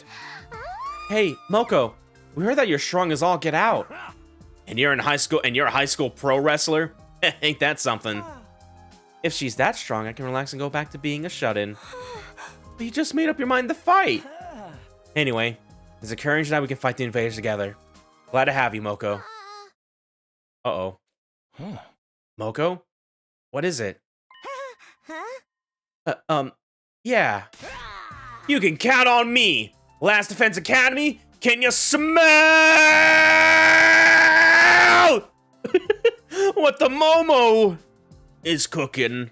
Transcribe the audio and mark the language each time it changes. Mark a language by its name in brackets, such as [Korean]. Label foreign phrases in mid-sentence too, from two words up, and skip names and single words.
[English] Hey, Moko, we heard that you're strong as all get out. And you're in high school, and you're a high school pro wrestler? Ain't that something? If she's that strong, I can relax and go back to being a shut-in. But you just made up your mind to fight. Anyway, there's a courage that we can fight the invaders together. Glad to have you, Moko. Uh-oh. Moko? What is it? Yeah. You can count on me. Last Defense Academy, can you smell what the Momo is cooking?